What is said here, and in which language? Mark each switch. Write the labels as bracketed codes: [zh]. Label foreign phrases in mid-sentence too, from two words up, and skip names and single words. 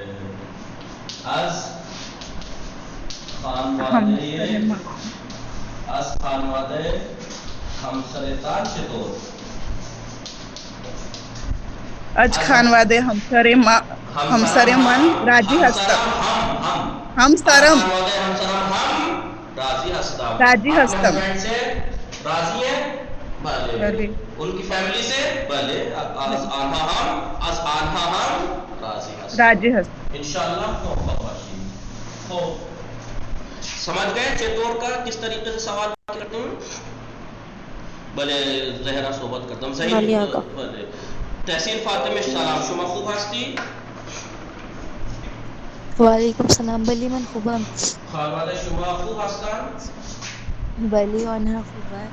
[fa] از خانواده همسرتان چطور؟ از خانواده همسر من راضی هستم. همسرم هم راضی هستم. راضی [ur] اپنے [fa] هستم. [ur] ہسبینڈ سے راضی ہیں؟ [fa] بله. بله. [ur] ان کی فیملی سے؟ بله. [fa] از آنها هم راضی هستم. راضی هستم. انشاءاللہ موفق باشید. [ur] خب سمجھ گئے چطور کا کس طریقے سے سوال کرتے ہیں؟ [fa] بله زهرا صحبت کردم. بله آقا. بله. تحصیل فاطمه سلام شما خوب هستی؟ وعلیکم السلام. بلی من خوبم. خانواده شما خوب هستند؟ بلی آنها خوبن.